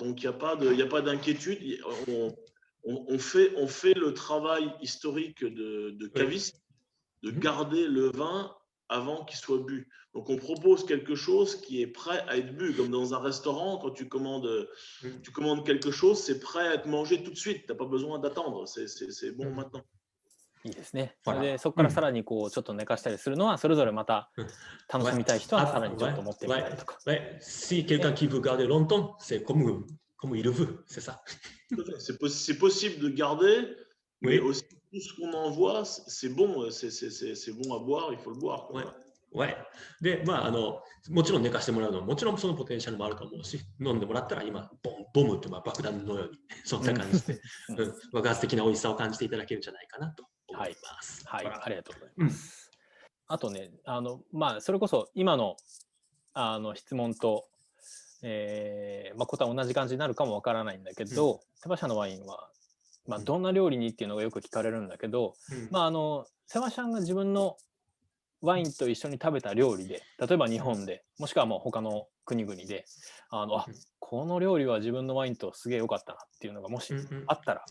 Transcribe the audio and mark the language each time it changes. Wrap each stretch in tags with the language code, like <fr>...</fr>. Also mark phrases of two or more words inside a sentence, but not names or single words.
<fr>Donc, il n'y a pas d'inquiétude. On fait le travail historique de caviste, de garder le vin avant qu'il soit bu. Donc, on propose quelque chose qui est prêt à être bu. Comme dans un restaurant, quand tu commandes quelque chose, c'est prêt à être mangé tout de suite. Tu n'as pas besoin d'attendre. C'est bon maintenant.</fr> <ja>いいですね。それでそこからさらにこうちょっと寝かしたりするのはそれぞれまた楽しみたい人はさらにちょっと持ってみたりとか。</ja> <fr>Si quelqu'un qui veut garder longtemps, c'est comme il le veut, c'est ça. C'est possible de garder, mais aussi tout ce qu'on envoie, c'est bon, c'est bon à boire, il faut le boire. Ouais.</fr> <ja>で、もちろん寝かしてもらうのはもちろんそのポテンシャルもあると思うし、飲んでもらったら今ボムって爆弾のようにそんな感じで爆発的な美味しさを感じていただけるんじゃないかなと思います。はい、ありがとうございます。あとね、それこそ今の質問と答え同じ感じになるかもわからないんだけど、セバシャンのワインはどんな料理にっていうのがよく聞かれるんだけど、セバシャンが自分のワインと一緒に食べた料理で、例えば日本でもしくはもう他の国々でこの料理は自分のワインとすげえ良かったなっていうのがもしあったら。</ja>